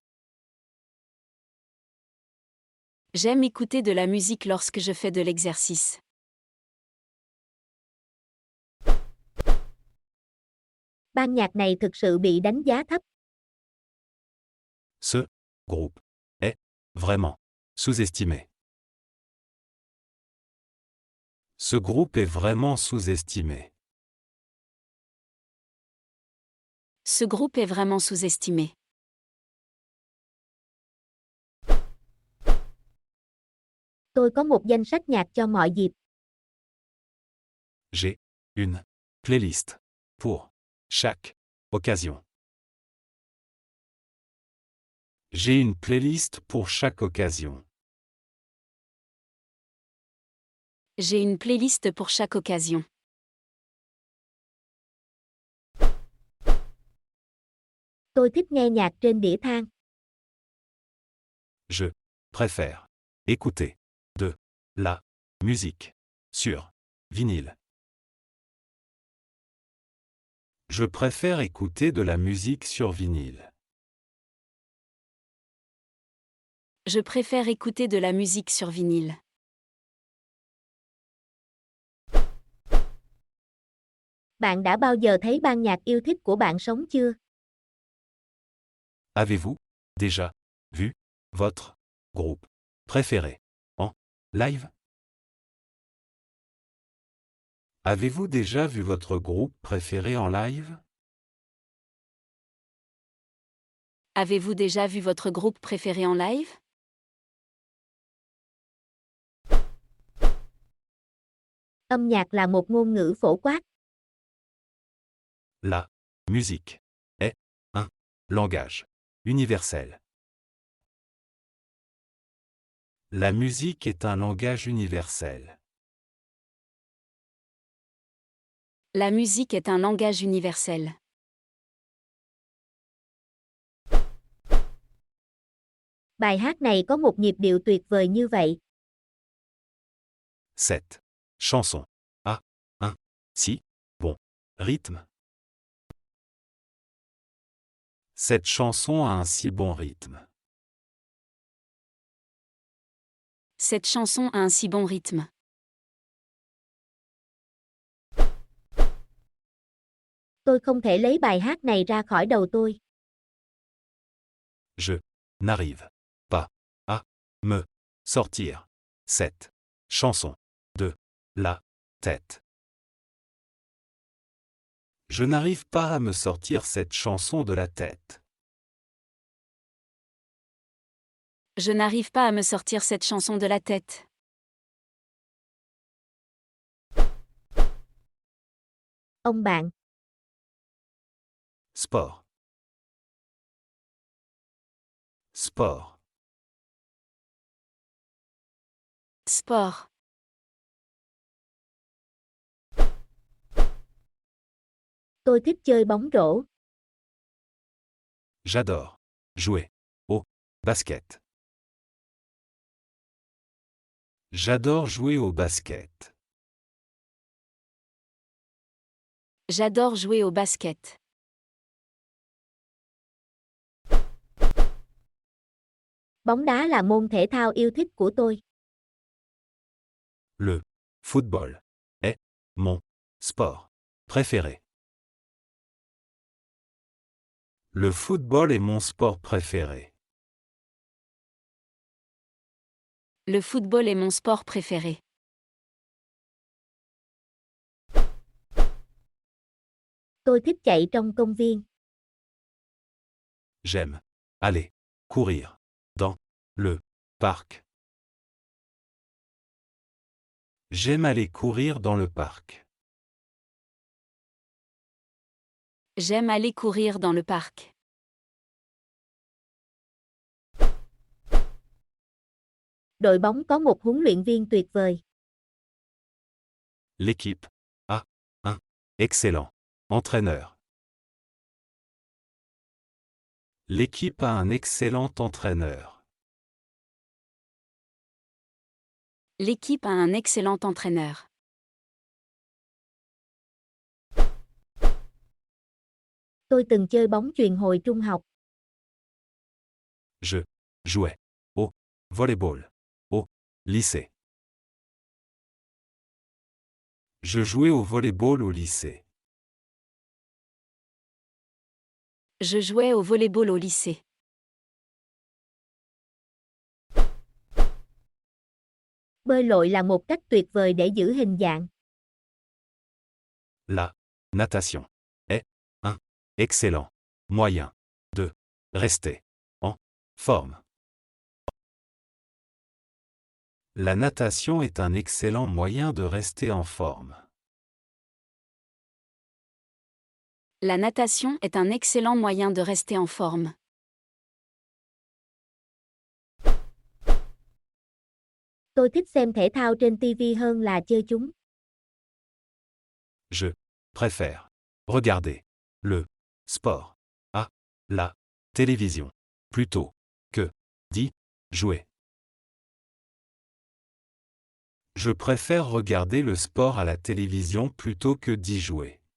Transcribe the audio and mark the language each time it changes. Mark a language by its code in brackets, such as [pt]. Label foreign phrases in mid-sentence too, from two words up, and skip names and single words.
[fr] J'aime écouter de la musique lorsque je fais de l'exercice. [vi] Ban nhạc này thực sự bị đánh giá thấp. [fr] Ce groupe est vraiment sous-estimé. Ce groupe est vraiment sous-estimé. Ce groupe est vraiment sous-estimé. [vi] Tôi có một danh sách nhạc cho mọi dịp. [fr] J'ai une playlist pour chaque occasion. J'ai une playlist pour chaque occasion. J'ai une playlist pour chaque occasion. [vi] Tôi thích nghe nhạc trên đĩa than. [fr] Je préfère écouter de la musique sur vinyle. Je préfère écouter de la musique sur vinyle. Je préfère écouter de la musique sur vinyle. [vi] Bạn đã bao giờ thấy ban nhạc yêu thích của bạn sống chưa? [fr] Avez-vous déjà vu votre groupe préféré en live? Avez-vous déjà vu votre groupe préféré en live? Avez-vous déjà vu votre groupe préféré en live? [vi] Âm nhạc là một ngôn ngữ phổ quát. [fr] La musique est un langage universel. La musique est un langage universel. La musique est un langage universel. [vi] Bài hát này có một nhịp điệu tuyệt vời như vậy. [fr] Cette chanson a un si bon rythme. Cette chanson a un si bon rythme. Cette chanson a un si bon rythme. [vi] Tôi không thể lấy bài hát này ra khỏi đầu tôi. [fr] Je n'arrive pas à me sortir cette chanson de la tête. Je n'arrive pas à me sortir cette chanson de la tête. Je n'arrive pas à me sortir cette chanson de la tête. [vi] Ông bạn. [fr] Sport. Sport. Sport. [vi] Tôi thích chơi bóng rổ. [fr] J'adore jouer au basket. J'adore jouer au basket. J'adore jouer au basket. [vi] Bóng đá là môn thể thao yêu thích của tôi. [fr] Le football est mon sport préféré. Le football est mon sport préféré. Le football est mon sport préféré. [vi] Tôi thích chạy trong công viên. [fr] J'aime aller courir dans le parc. J'aime aller courir dans le parc. J'aime aller courir dans le parc. [vi] Đội bóng có một huấn luyện viên tuyệt vời. [fr] L'équipe a un excellent entraîneur. L'équipe a un excellent entraîneur. L'équipe a un excellent entraîneur. [vi] Tôi từng chơi bóng chuyền hồi trung học. [fr] Je jouais au volleyball au lycée. Je jouais au volleyball au lycée. Je jouais au volleyball au lycée. [vi] Bơi lội là một cách tuyệt vời để giữ hình dạng. [fr] La natation est un excellent moyen de rester en forme. La natation est un excellent moyen de rester en forme. La natation est un excellent moyen de rester en forme. [vi] Tôi thích xem thể thao trên TV hơn là chơi chúng. [fr] Je préfère regarder le sport à la télévision plutôt que d'y jouer. Je préfère regarder le sport à la télévision plutôt que d'y jouer.